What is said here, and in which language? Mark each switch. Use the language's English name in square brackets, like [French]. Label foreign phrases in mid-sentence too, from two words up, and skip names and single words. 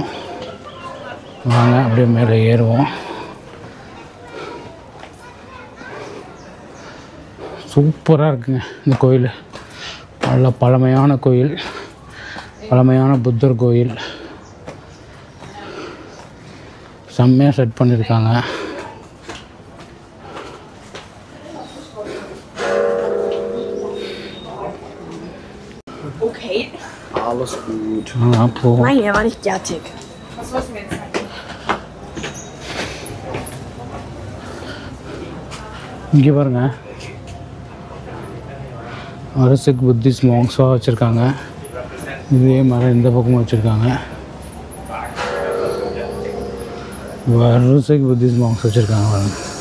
[Tamil] வாங்க அப்படியே மேலே ஏறுவோம். சூப்பராக இருக்குங்க இந்த கோயில். நல்ல பழமையான கோயில், பழமையான புத்தர் கோயில். செம்மையாக செட் பண்ணியிருக்காங்க. Okay. [German] Alles gut. Nein, er war nicht fertig. Was wollten wir jetzt sagen? [Tamil] இங்கே பாருங்க அரசுக்கு [English] Buddhist monksஆக [Tamil] வச்சுருக்காங்க. இதே மாதிரி இந்த பக்கமும் வச்சுருக்காங்க. அரசுக்கு [English] Buddhist monks [Tamil] வச்சுருக்காங்க பாருங்க.